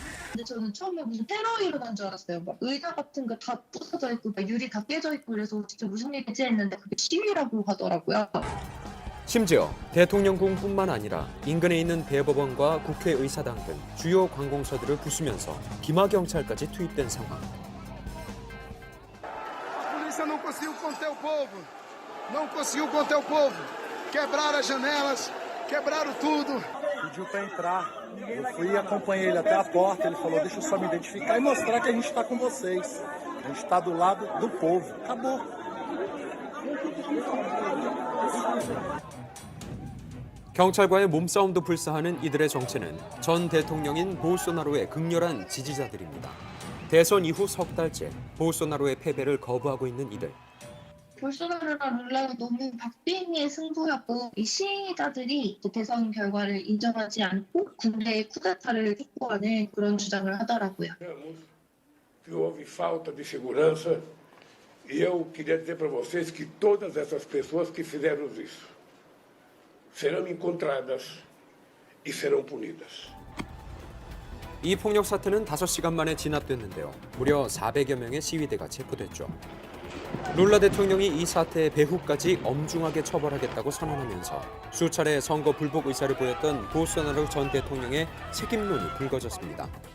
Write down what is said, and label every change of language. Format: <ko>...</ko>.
<ko>근데 저는 처음에 무슨 테러 일어난 줄 알았어요. 막 의자 같은 거 다 부서져 있고 막 유리 다 깨져 있고 그래서 진짜 무슨 일이지 했는데 그게 시위라고 하더라고요. 심지어 대통령궁뿐만 아니라 인근에 있는 대법원과 국회의사당 등 주요 관공서들을 부수면서 기마경찰까지 투입된 상황.</ko> <pt>A polícia não conseguiu conter o povo. Não conseguiu conter o povo. Quebraram as janelas, quebraram tudo. Pediu para entrar. Eu fui e acompanhei ele até a porta. Ele falou: deixa eu só me identificar e mostrar que a gente está com vocês. A gente está do lado do povo. Acabou.</pt> <ko>경찰과의 몸싸움도 불사하는 이들의 정체는 전 대통령인 보솔소나로의 극렬한 지지자들입니다. 대선 이후 석 달째 보솔소나로의 패배를 거부하고 있는 이들. 볼소나로랑 룰라가 너무 박빙의 승부였고 이 시위자들이 대선 결과를 인정하지 않고 군대의 쿠데타를 촉구하는 그런 주장을 하더라고요.</ko> <pt>Que houve falta de segurança e eu queria dizer para vocês que todas essas pessoas que fizeram isso serão encontradas e serão punidas.</pt> <ko>이 폭력 사태는 5시간 만에 진압됐는데요. 무려 400여 명의 시위대가 체포됐죠. 룰라 대통령이 이 사태의 배후까지 엄중하게 처벌하겠다고 선언하면서 수차례 선거 불복 의사를 보였던 보솔소나로 전 대통령의 책임론이 불거졌습니다.</ko>